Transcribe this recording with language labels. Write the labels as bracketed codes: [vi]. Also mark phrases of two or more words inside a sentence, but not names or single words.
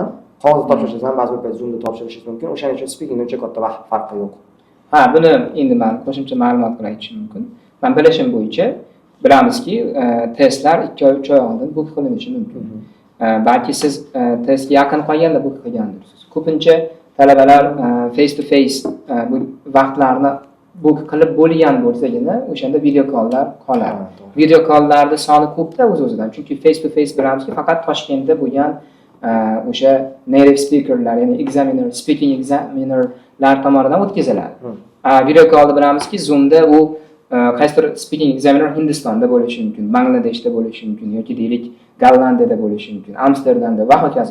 [uz] Qog'ozda topshirsangiz ham ba'zi bir payt Zoomda topshirishingiz mumkin. O'shaning uchun speakingda uncha katta farqi yo'q. Buni endi men qo'shimcha ma'lumot bilan aytishim mumkin. Men bilishim bo'yicha bilamizki, testlar 2 oy 3 oy oldin book qilinishi mumkin. Balki siz testga yaqin qolganda book qilgandirsiz. Ko'pincha talabalar [en] face to face [uz] bu vaqtlarni book qilib bo'lgan bo'lsagina o'shanda [en] video calllar [uz] qoladi. [en] Video calllarda [uz] soni ko'pda o'z-o'zidan, chunki [en] face to face [uz] bilamizki, faqat Toshkentda bo'lgan o'sha [en] native speakerlar, [uz] ya'ni [en] speaking examinerlar [uz] tomonidan o'tkaziladi. [en] Video callda [uz] bilamizki, Zoomda u qaysidir [en] speaking examiner [uz] Hindistonda bo'lishi mumkin, Bangladeshda bo'lishi mumkin yoki deylik Gollandiyada bo'lishi mumkin, Amsterdamda va hokazo.